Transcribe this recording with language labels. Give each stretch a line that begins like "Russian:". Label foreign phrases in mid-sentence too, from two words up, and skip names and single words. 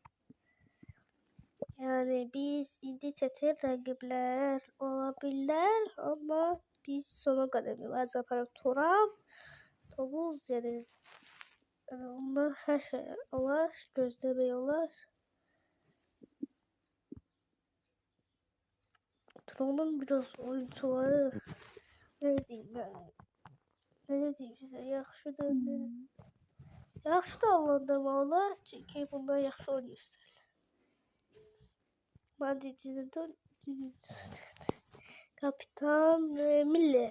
Azerbaijani: Yani biz indi çətin rəqiblər ola bilər, amma biz sona qədər mübarizə aparaq. Turan Tovuz yəni onlar hər şey olar, gözləmək olar.
Turkish: Turan'ın biraz oyuncuları ne diyeyim ben? Ne diyeyim size? Yaxşıdır. Yaxşı da anlandırmalılar.
Azerbaijani: Çünkü bunlar yaxşı oynayırlar. Madrid'den Kapitan Miller.